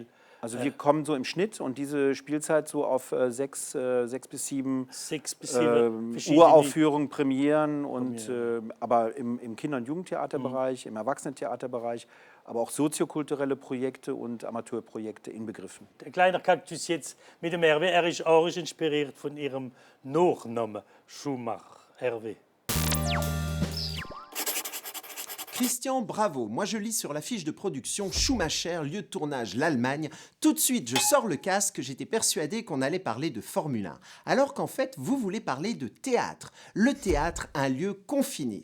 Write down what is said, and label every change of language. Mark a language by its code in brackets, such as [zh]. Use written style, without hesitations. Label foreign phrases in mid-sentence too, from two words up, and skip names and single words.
[de] Also wir kommen so im Schnitt und diese Spielzeit so auf 6 bis 7 Uraufführungen, Premieren und aber im Kinder- und Jugendtheaterbereich, im Erwachsenentheaterbereich, aber auch soziokulturelle Projekte und Amateurprojekte inbegriffen. Der kleine Kaktus jetzt mit dem Hervé, er ist auch inspiriert von Ihrem Nachnamen Schumacher, Hervé. Christian, bravo. [fr] Moi, je lis sur la fiche de production Schumacher, lieu de tournage l'Allemagne. Tout de suite, je sors le casque. J'étais persuadé qu'on allait parler de Formule 1. Alors qu'en fait, vous voulez parler de théâtre. Le théâtre, un lieu confiné.